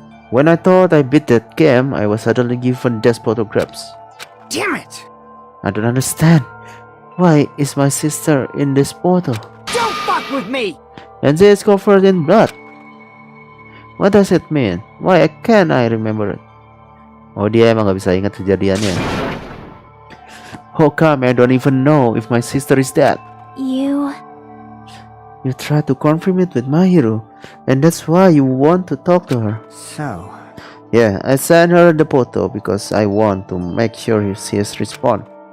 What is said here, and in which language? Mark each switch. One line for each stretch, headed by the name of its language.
English: When I thought I beat that game, I was suddenly given death photographs. Damn it! I don't understand. Why is my sister in this photo? Don't fuck with me! And she is covered in blood. What does it mean? Why can't I remember it?
Indonesian: Oh, dia emang gak bisa ingat kejadiannya.
English: How come I don't even know if my sister is dead? You You try to confirm it with Mahiru, and that's why you want to talk to her. So, Yeah, I sent her the photo because I want to make sure she has respond.